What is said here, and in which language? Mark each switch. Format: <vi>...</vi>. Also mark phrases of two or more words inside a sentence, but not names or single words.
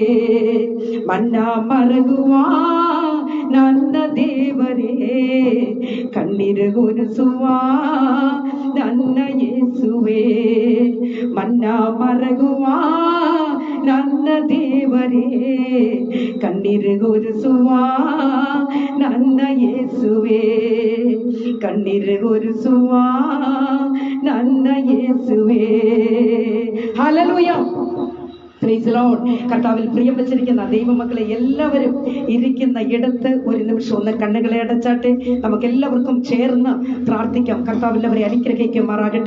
<kn>ಮನ್ನ ಮರಗುವ ನನ್ನ ದೇವರೇ ಕಣ್ಣೀರುಗೊರೆಸುವ ನನ್ನ ಯೇಸುವೆ. ಮನ್ನ ಮರಗುವ ನನ್ನ ದೇವರೇ ಕಣ್ಣೀರುಗೊರೆಸುವ ನನ್ನ ಯೇಸುವೆ. ಕಣ್ಣೀರುಗೊರೆಸುವ ನನ್ನ ಯೇಸುವೆ.</kn> <en>Hallelujah. Praise Lord.</en> <ml>കർത്താവിൽ പ്രിയം വെച്ചിരിക്കുന്ന ദൈവമക്കളെ എല്ലാവരും ഇരിക്കുന്ന ഇടത്ത് ഒരു നിമിഷം ഒന്ന് കണ്ണുകളെ അടച്ചാട്ടെ. നമുക്ക് എല്ലാവർക്കും ചേർന്ന് പ്രാർത്ഥിക്കാം. കർത്താവില്ലവരെ അനുഗ്രഹിക്കുമാറാകട്ടെ.</ml>